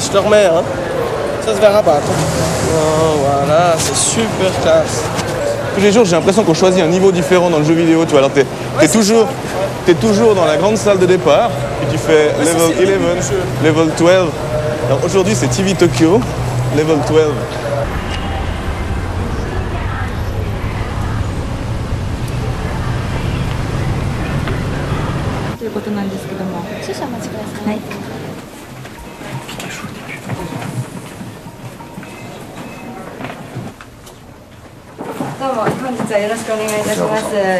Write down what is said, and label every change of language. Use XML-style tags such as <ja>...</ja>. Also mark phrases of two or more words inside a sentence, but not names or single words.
<fr>Je le remets, hein. Ça se verra pas, attends. Oh, voilà, c'est super classe. Tous les jours, j'ai l'impression qu'on choisit un niveau différent dans le jeu vidéo, tu vois. Alors, t'es toujours dans la grande salle de départ, puis tu fais level 11, level 12. Alors, aujourd'hui, c'est TV Tokyo, level 12.</fr> <ja>ということなんですけども、少々お待ちください。はい。どうも本日はよろしくお願いいたします。</ja>